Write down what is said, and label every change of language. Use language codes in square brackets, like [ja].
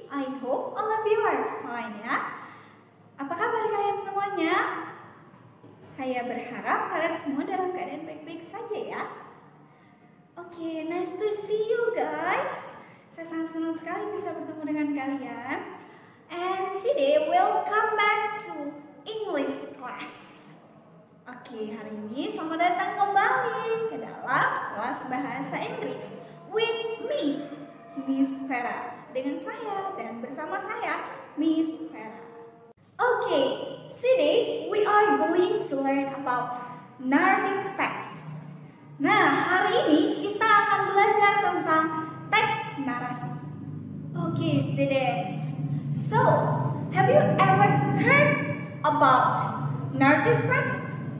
[en] I hope all of you are fine ya. [id] Apa kabar kalian semuanya? Saya berharap kalian semua dalam keadaan baik-baik saja ya. Oke, [en] nice to see you guys. [id] Saya sangat senang sekali bisa bertemu dengan kalian. [en] And today welcome back to English class. [id] Oke, hari ini selamat datang kembali ke dalam kelas bahasa Inggris [en] with me, Miss Vera. [id] Dengan saya dan bersama saya, Miss Vera. [en] Oke, today we are going to learn about narrative text. [id] Nah, hari ini kita akan belajar tentang teks narasi. [en] Oke, students. So, have you ever heard about narrative text?